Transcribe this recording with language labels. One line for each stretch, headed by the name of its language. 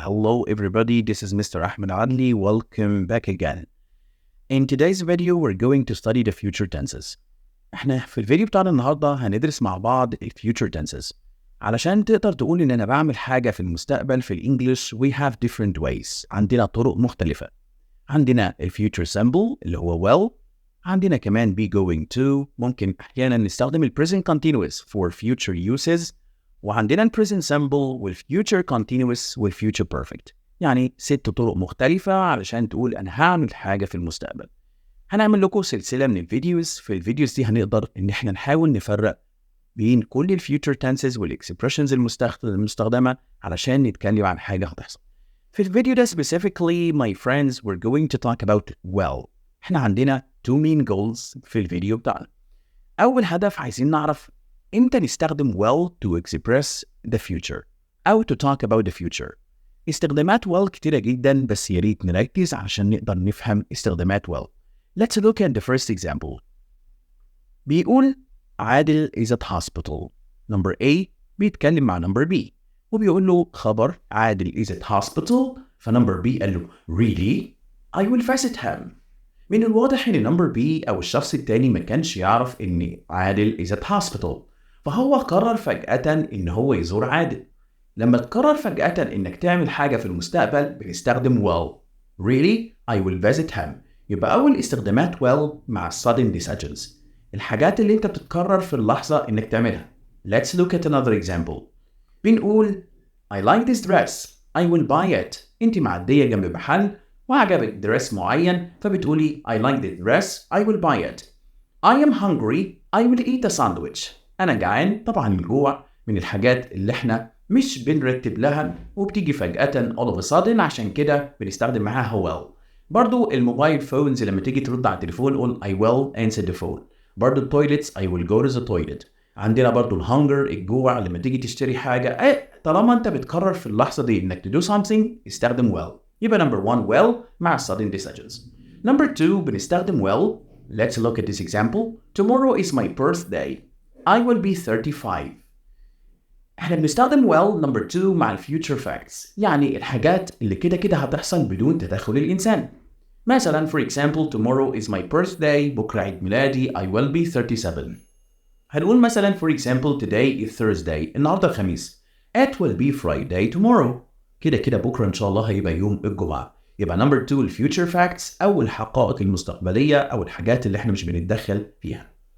English: Hello everybody, this is Mr. Ahmed Adli. Welcome back again. In today's video, we're going to study the future tenses.
Arabic: احنا في الفيديو بتاعنا النهاردة هندرس مع بعض ال future tenses. علشان تقدر تقول ان انا بعمل حاجة في المستقبل في الانجليش
English: we have different ways.
Arabic: عندنا طرق مختلفة. عندنا ال future simple اللي هو will. عندنا كمان be going to. ممكن احيانا نستخدم ال present continuous
English: for future uses.
Arabic: وعندنا ال present simple وال future continuous وال future perfect. يعني 6 طرق مختلفة علشان تقول أنا هعمل حاجة في المستقبل. هنعمل لكم سلسلة من الفيديوز. في الفيديوز دي هنقدر إن احنا نحاول نفرق بين كل ال future tenses وال expressions المستخدمة علشان نتكلم عن حاجة هتحصل. في الفيديو ده
English: specifically my friends we're going to talk about well.
Arabic: احنا عندنا
English: 2 main goals
Arabic: في الفيديو بتاعنا. أول هدف عايزين نعرف إمتى نستخدم
English: well to express the future
Arabic: أو
English: to talk about the future.
Arabic: استخدامات well كتيرة جدا بس ياريت نركز عشان نقدر نفهم استخدامات well.
English: Let's look at the first example.
Arabic: بيقول
English: Adil is at hospital. Number A
Arabic: بيتكلم مع
English: number B
Arabic: وبيقول له خبر
English: Adil is at hospital
Arabic: فنمبر
English: B
Arabic: قال له
English: really I will visit him.
Arabic: من الواضح ان نمبر B او الشخص التاني ما كانش يعرف ان عادل
English: is at hospital
Arabic: فهو قرر فجأة ان هو يزور عادل. لما تقرر فجأة انك تعمل حاجة في المستقبل بنستخدم will.
English: Really I will visit him.
Arabic: يبقى اول استخدامات
English: will
Arabic: مع
English: sudden decisions.
Arabic: الحاجات اللي انت بتتقرر في اللحظة انك تعملها.
English: Let's look at another example.
Arabic: بنقول
English: I like this dress. I will buy it.
Arabic: انت معدية جنب محل وعجبك دريس معين فبتقولي
English: I like the dress. I will buy it. I am hungry. I will eat a sandwich.
Arabic: أنا جعان. طبعا الجوع من الحاجات اللي احنا مش بنرتب لها وبتيجي فجأة
English: all of a sudden
Arabic: عشان كده بنستخدم معاها will. برضو الموبايل فونز لما تيجي ترد على التليفون قول
English: I will answer the phone.
Arabic: برضو التويلتس
English: I will go to the toilet.
Arabic: عندنا برضو الهانجر الجوع لما تيجي تشتري حاجة طالما انت بتقرر في اللحظة دي انك
English: to do something
Arabic: استخدم will. يبقى
English: number 1 will
Arabic: مع
English: sudden decisions. Number 2
Arabic: بنستخدم
English: will. Let's look at this example. Tomorrow is my birthday. I will be 35.
Arabic: احنا بنستخدم well number 2 مع future facts. يعني الحاجات اللي كده هتحصل بدون تدخل الإنسان. مثلا
English: for example tomorrow is my birthday.
Arabic: بكرة عيد ميلادي.
English: I will be 37.
Arabic: هنقول مثلا
English: for example today is Thursday.
Arabic: النهاردة الخميس.
English: It will be Friday tomorrow.
Arabic: كده بكرة إن شاء الله هيبقى يوم الجمعة. يبقى
English: number 2 future facts
Arabic: أو الحقائق المستقبلية أو الحاجات اللي احنا مش بنتدخل فيها.